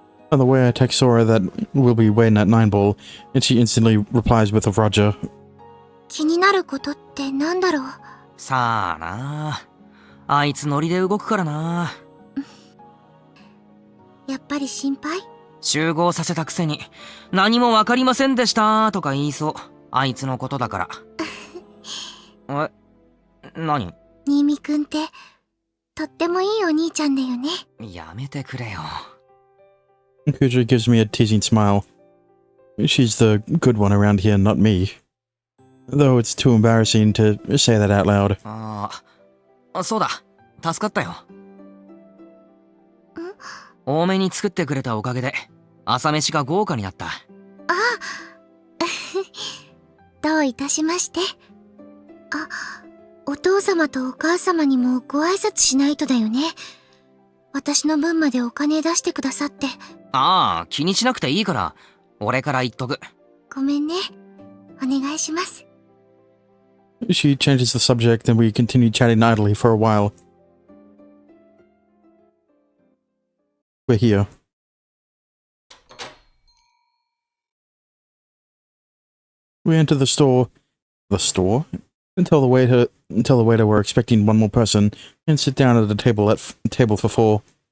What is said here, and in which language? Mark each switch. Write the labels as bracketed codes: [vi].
[en] On the way, I text Sora that we'll be waiting at 9 Ball, and she instantly replies with a Roger. [ja] 気になることってなんだろう？さあな。あいつノリで動くからな。やっぱり心配？集合させたくせに何もわかりませんでしたとか言いそう。あいつのことだから。何？新見くんってとってもいいお兄ちゃんだよね。やめてくれよ。 [en] Kujo gives me a teasing smile. She's the good one around here, not me. Though it's too embarrassing to say that out loud. [ja] そうだ。助かったよ。多めに作ってくれたおかげで朝飯が豪華になった。どういたしまして。あ、お父様とお母様にもご挨拶しないとだよね。私の分までお金出してくださって。ああ、気にしなくていいから、俺から言っとく。ごめんね。お願いします。 [en] She changes the subject and we continue chatting idly for a while. We're here. We enter the store. The store? And tell the waiter we're expecting one more person and sit down at a table for 4.